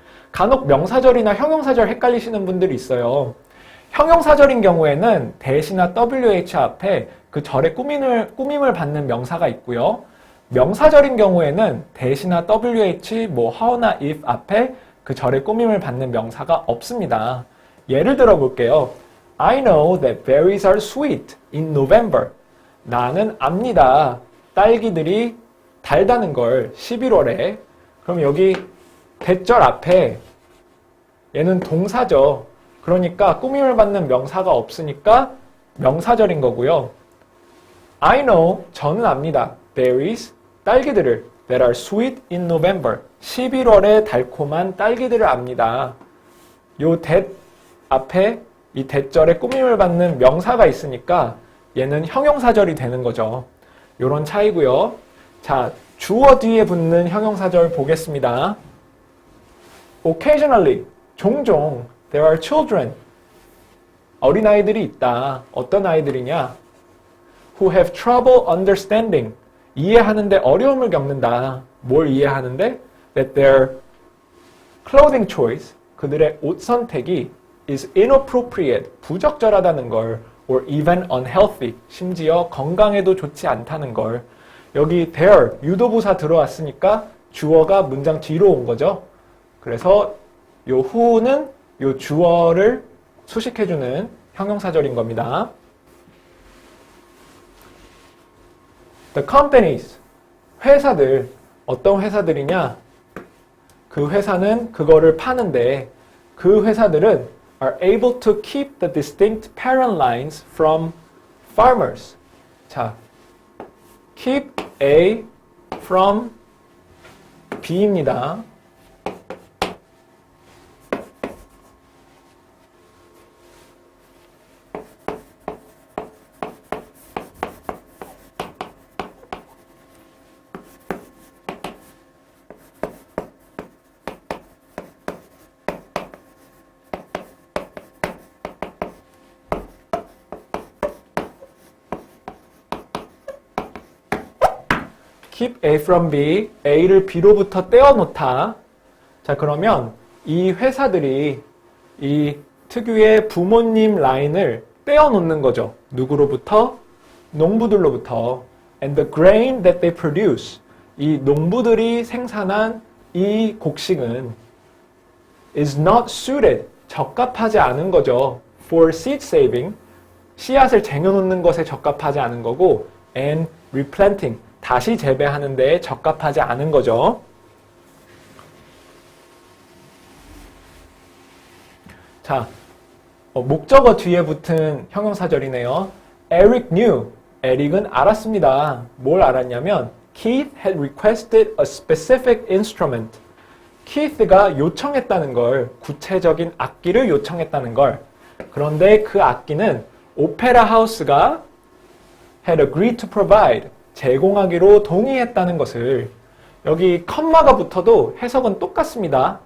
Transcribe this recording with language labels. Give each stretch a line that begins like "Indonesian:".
Korean: 간혹 명사절이나 형용사절 헷갈리시는 분들이 있어요. 형용사절인 경우에는 that이나 wh 앞에 그 절의 꾸밈을 받는 명사가 있고요. 명사절인 경우에는 that이나 wh, how나 if 앞에 그 절의 꾸밈을 받는 명사가 없습니다. 예를 들어 볼게요.
English: I know that berries are sweet in November.
Korean: 나는 압니다. 딸기들이 달다는 걸 11월에. 그럼 여기 대절 앞에 얘는 동사죠. 그러니까 꾸밈을 받는 명사가 없으니까 명사절인 거고요.
English: I know,
Korean: 저는 압니다.
English: berries,
Korean: 딸기들을
English: that are sweet in November.
Korean: 11월에 달콤한 딸기들을 압니다. 요 that 앞에 이 that절에 꾸밈을 받는 명사가 있으니까 얘는 형용사절이 되는 거죠. 요런 차이고요. 자, 주어 뒤에 붙는 형용사절 보겠습니다.
English: Occasionally,
Korean: 종종
English: there are children.
Korean: 어린아이들이 있다. 어떤 아이들이냐?
English: Who have trouble understanding.
Korean: 이해하는데 어려움을 겪는다. 뭘 이해하는데?
English: That their clothing choice,
Korean: 그들의 옷 선택이
English: is inappropriate,
Korean: 부적절하다는 걸
English: or even unhealthy,
Korean: 심지어 건강에도 좋지 않다는 걸. 여기 there, 유도부사 들어왔으니까 주어가 문장 뒤로 온 거죠. 그래서 요 who는 요 주어를 수식해주는 형용사절인 겁니다.
English: The companies,
Korean: 회사들, 어떤 회사들이냐? 그 회사는 그거를 파는데 그 회사들은
English: are able to keep the distinct parent lines from farmers.
Korean: 자, keep A from B입니다. keep A from B, A를 B로부터 떼어놓다. 자, 그러면 이 회사들이 이 특유의 부모님 라인을 떼어놓는 거죠. 누구로부터? 농부들로부터.
English: And the grain that they produce,
Korean: 이 농부들이 생산한 이 곡식은
English: is not suited,
Korean: 적합하지 않은 거죠.
English: For seed saving,
Korean: 씨앗을 쟁여놓는 것에 적합하지 않은 거고
English: and replanting,
Korean: 다시 재배하는 데에 적합하지 않은 거죠. 자, 목적어 뒤에 붙은 형용사절이네요.
English: Eric knew.
Korean: 에릭은 알았습니다. 뭘 알았냐면
English: Keith had requested a specific instrument.
Korean: Keith가 요청했다는 걸, 구체적인 악기를 요청했다는 걸. 그런데 그 악기는 오페라 하우스가
English: had agreed to provide.
Korean: 제공하기로 동의했다는 것을. 여기 컴마가 붙어도 해석은 똑같습니다.